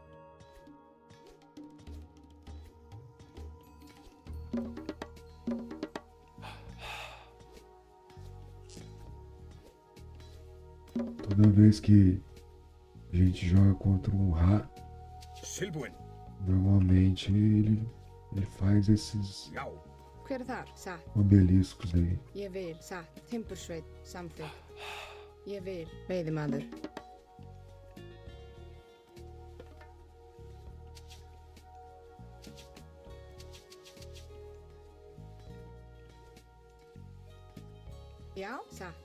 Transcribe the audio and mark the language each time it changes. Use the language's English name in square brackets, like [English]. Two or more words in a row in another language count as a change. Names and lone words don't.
[Portuguese] Toda vez que a gente joga contra um Ra, [Icelandic] Silbuin. [Portuguese] normalmente ele faz esses [Icelandic] Ja. Hver er þar? Satt. [Portuguese] Obeliscos aí. [Icelandic] Ég vil. Satt. Timbursveit. Samþykkt. Ég vil. Veiðimaður. Já, satt.